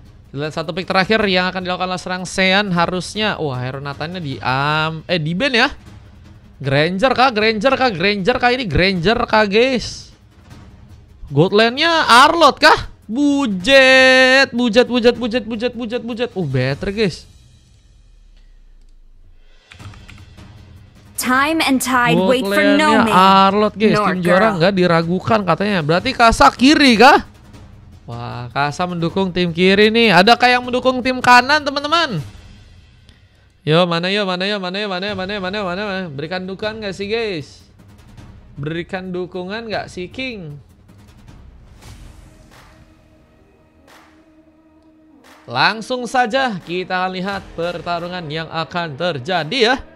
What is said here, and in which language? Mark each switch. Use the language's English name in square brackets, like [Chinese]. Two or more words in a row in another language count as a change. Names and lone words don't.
[Indonesian] Lihat satu pick terakhir yang akan dilakukan oleh serang Sean harusnya. Wah, Hero Nathannya di di ban ya. Granger kah? Granger kah? Granger kah? Ini Granger kah, guys? Goldlandnya Arlot kah? Bujet. [English] Better, guys. Time and tide wait for no man. [Indonesian] Arlot, guys. Tim juara nggak diragukan katanya. Berarti Kasa kiri kah? Wah, Kasa mendukung tim kiri nih. Adakah yang mendukung tim kanan, teman-teman? Yo, mana? Berikan dukungan nggak sih, guys? Berikan dukungan nggak sih, King? Langsung saja kita lihat pertarungan yang akan terjadi ya.